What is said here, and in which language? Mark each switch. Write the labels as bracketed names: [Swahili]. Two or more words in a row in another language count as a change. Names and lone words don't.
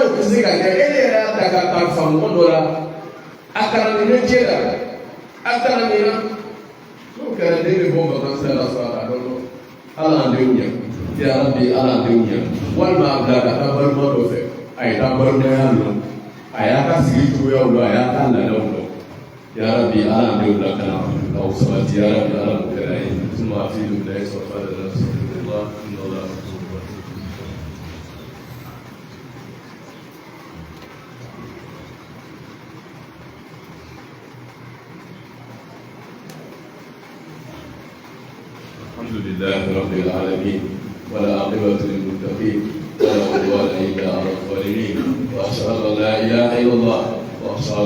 [Bambara] tɛ se ka kɛ e yɛrɛ y'a ta ka kalifa mɔgɔ dɔ la a kalan nin cɛ la a kalan nin na n'o kɛra den bɛ bɔ vacances la sɔrɔ a ka dɔn ala an denw ɲɛ [Arabic] يا رب [Bambara] ala an denw ɲɛ walima a bila ka taa balima dɔ fɛ a ye taa balimaya lɔ a y'a ka sigi cogoyaw lɔ a y'a ka laadaw lɔ [Arabic] يا رب [Bambara] ala an denw lakana k'aw sabati [Arabic] يا رب [Bambara] ala k'o kɛra ye suma a fi dun layi sɔrɔ fa de la sɔrɔ [Arabic] الحمد لله رب العالمين ولا عاقبة للمتقين ولا عدوان إلا على الظالمين وأشهد أن لا إله إلا الله وأشهد